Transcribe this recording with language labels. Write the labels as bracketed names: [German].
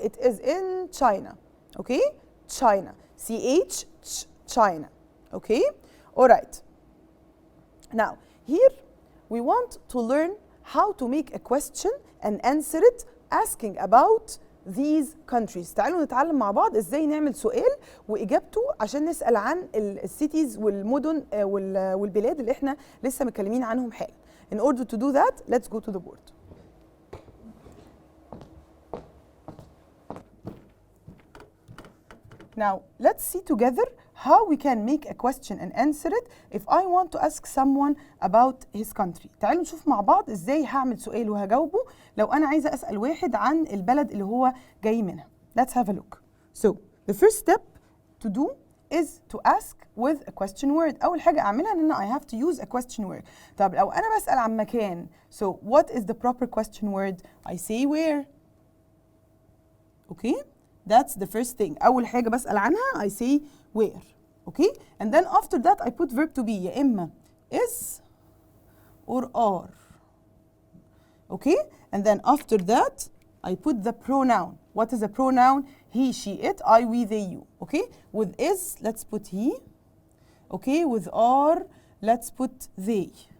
[English] It is in China. Okay, China. CH, China. Okay, all right. Now, here we want to learn how to make a question and answer it asking about these countries. [Arabic] تعالوا نتعلم مع بعض ازاي نعمل سؤال واجابته عشان نسال عن السيتيز والمدن والبلاد اللي احنا لسه متكلمين عنهم حالا. [English] In order to do that, let's go to the board. Now, let's see together how we can make a question and answer it if I want to ask someone about his country. [Arabic] تعالوا نشوف مع بعض ازاي هعمل سؤال وهجاوبه لو أنا عايزة أسأل واحد عن البلد اللي هو جاي منها. [English] Let's have a look. So, the first step to do is to ask with a question word. [Arabic] أول حاجة أعملها إن [English] I have to use a question word. [Arabic] طب لو أنا بسأل عن مكان, [English] so what is the proper question word? I say where. Okay? That's the first thing. [Arabic] أول حاجة بسأل عنها [English] I say where. Okay? And then after that I put verb to be. [Arabic] يا إما [English] is or are. Okay? And then after that I put the pronoun. What is a pronoun? He, she, it, I, we, they, you. Okay? With is, let's put he. Okay? With are, let's put they.